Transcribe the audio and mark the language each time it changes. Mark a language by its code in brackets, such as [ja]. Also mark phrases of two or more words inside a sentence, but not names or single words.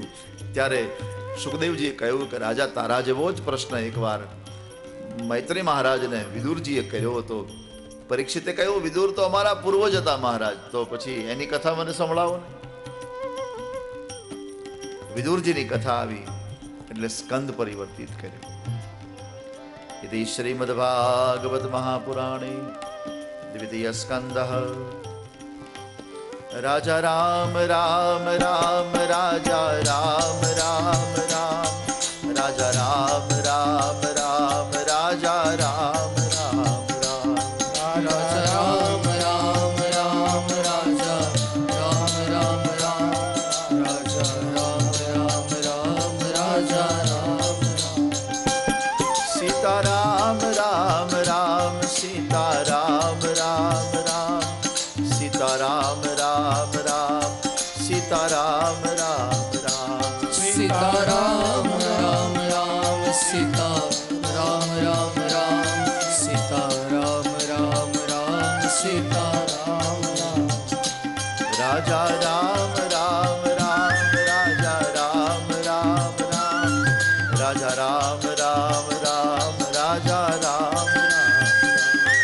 [gu] ત્યારે સુખદેવજીએ કહ્યું કે રાજા, તારા જેવો જ પ્રશ્ન એકવાર મૈત્રી મહારાજને વિદુરજીએ કર્યો હતો. પરીક્ષિતે કહ્યું, વિદુર તો અમારા પૂર્વજ હતા મહારાજ, તો પછી એની કથા મને સંભળાવો ને. વિદુરજીની કથા આવી એટલે સ્કંદ પરિવર્તિત કર્યો. [sa] इति श्रीमद्भागवत महापुराणे द्वितीय स्कंदः. [hi] राजा राम राम राम राजा राम राम राम राजा राम राम राम राजा राम राम राम राजा राम राम राम राजा राम राम राम राजा राम राम राम राजा राम राम. सीता राम राम राम सीता राम राम राम सीता राम राम राम सीता राम राम राम सीता राम राम राम सीता राम राम राम सीता राम राम राम सीता राम राम. राजा राम राम राम राजा राम राम राम राजा राम राम राम राजा राम राम